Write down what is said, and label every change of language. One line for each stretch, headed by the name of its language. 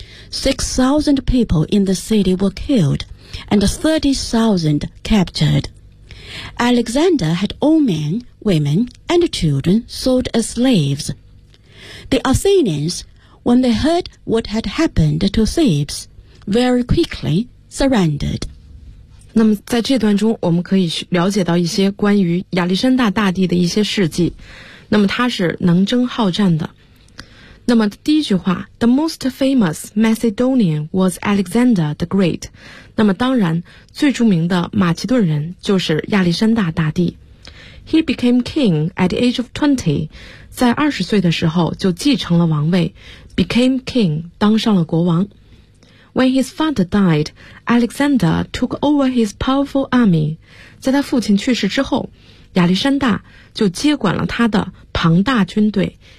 English: 6,000 people in the city were killed. And 30,000 captured. Alexander had all men, women, and children sold as slaves. The Athenians, when they heard what had happened to Thebes, very quickly surrendered.
Chinese: 那么在这段中，我们可以了解到一些关于亚历山大大帝的一些事迹。那么他是能征好战的。那么第一句话
English: The most famous Macedonian was Alexander the Great.
Chinese: 那么当然最著名的马其顿人就是亚历山大大帝。
English: He became king at the age of 20.
Chinese: 在20岁的时候就继承了王位。
English: Became king,
Chinese: 当上了国王。
English: When his father died, Alexander took over his powerful army.
Chinese: 在他父亲去世之后，亚历山大就接管了他的庞大军队。